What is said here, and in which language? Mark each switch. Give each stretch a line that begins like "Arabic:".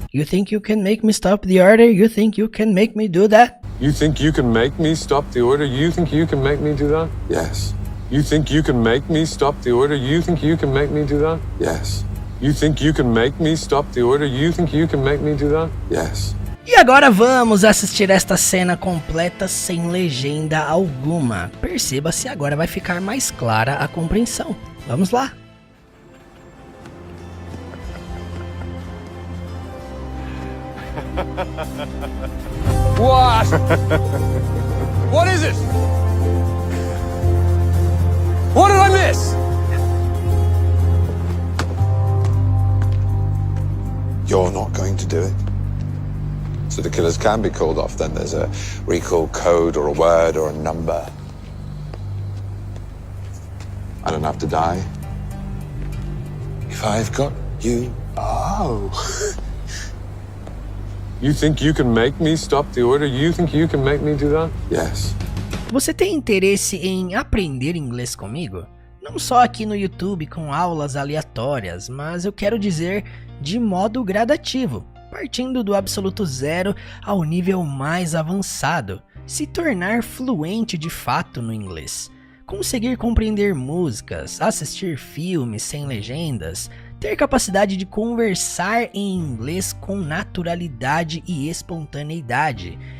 English: You think you can make me stop the order? You think you can make me do that? You think you can make me stop the order? You think you can make me do that? Yes. You think you can make me stop the order? You think you can make me do that? Yes. You think you can make me stop the order? You think you can make me do that? Yes.
Portuguese: E agora vamos assistir esta cena completa sem legenda alguma. Perceba se agora vai ficar mais clara a compreensão. Vamos lá.
English: What? What is it? What did I miss? You're not going to do it. So the killers can be called off, then there's a recall code or a word or a number. I don't have to die. If I've got you, oh. You think you can make me stop the order? You think you can make me do that? Yes.
Portuguese: Você tem interesse em aprender inglês comigo? Não só aqui no YouTube com aulas aleatórias, mas eu quero dizer de modo gradativo, partindo do absoluto zero ao nível mais avançado, se tornar fluente de fato no inglês, conseguir compreender músicas, assistir filmes sem legendas, ter capacidade de conversar em inglês com naturalidade e espontaneidade.